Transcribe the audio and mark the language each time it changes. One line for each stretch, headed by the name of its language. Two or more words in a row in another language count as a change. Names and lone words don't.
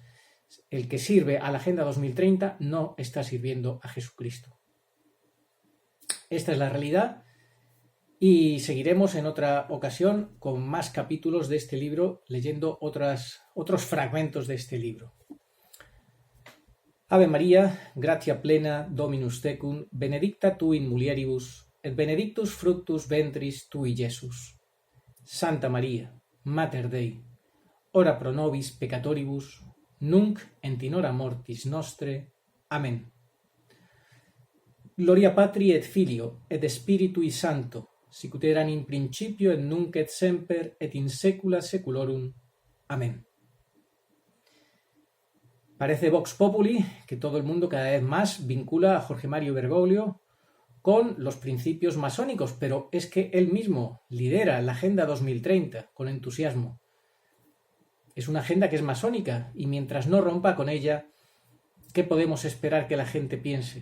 Spanish: El que sirve a la Agenda 2030 no está sirviendo a Jesucristo. Esta es la realidad y seguiremos en otra ocasión con más capítulos de este libro, leyendo otros fragmentos de este libro.
Latin: Ave María, gratia plena, Dominus tecum, benedicta tu in mulieribus, et benedictus fructus ventris tui, Iesus. Santa María, Mater Dei, ora pro nobis peccatoribus, nunc et in hora mortis nostre. Amén. Gloria Patri et Filio et Spiritui Sancto, sicut eran in principio et nunc et semper et in saecula saeculorum. Amén.
Spanish: Parece
Latin: Vox Populi
Spanish: que todo el mundo cada vez más vincula a Jorge Mario Bergoglio con los principios masónicos, pero es que él mismo lidera la Agenda 2030 con entusiasmo. Es una agenda que es masónica y mientras no rompa con ella, ¿qué podemos esperar que la gente piense?